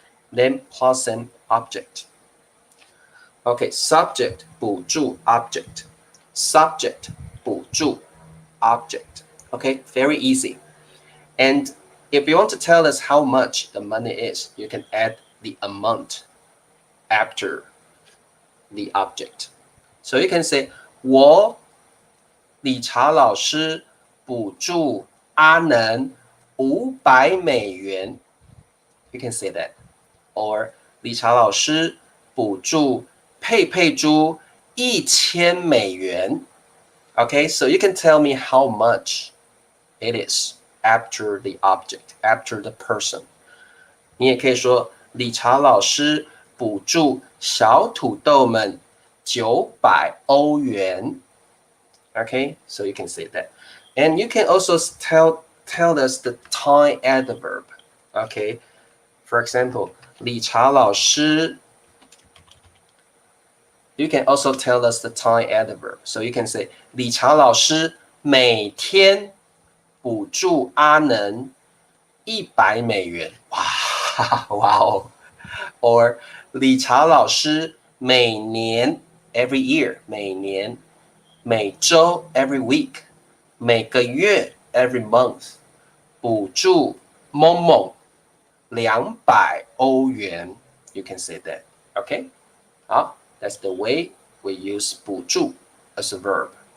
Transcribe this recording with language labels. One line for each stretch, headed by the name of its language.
English: Then plus an object. Okay, subject 补助 object. Subject 补助 object. Okay, very easy. And if you want to tell us how much the money is, you can add the amount after the object. So you can say
Chinese: 我理查老师补助阿能$500.
English: You can say that.
Chinese: Or 理查老师补助佩佩猪$1000.
English: Okay, so you can tell me how much it is after the object, after the person.
Chinese: 你也可以说理查老师补助小土豆们$900.
English: Okay, so you can say that. And you can also tell us the time adverb. Okay, for example, 理查老师 You can also tell us the time adverb. So you can say
Chinese: 理查老师每天补助阿能$100.
English: Wow.
Chinese: Or 理查老师每年
English: every year
Chinese: 每年每周
English: every week
Chinese: 每个月
English: every month
Chinese: 补助某某$200.
English: You can say that. Okay? 好。 That's the way we use 补助 as a verb.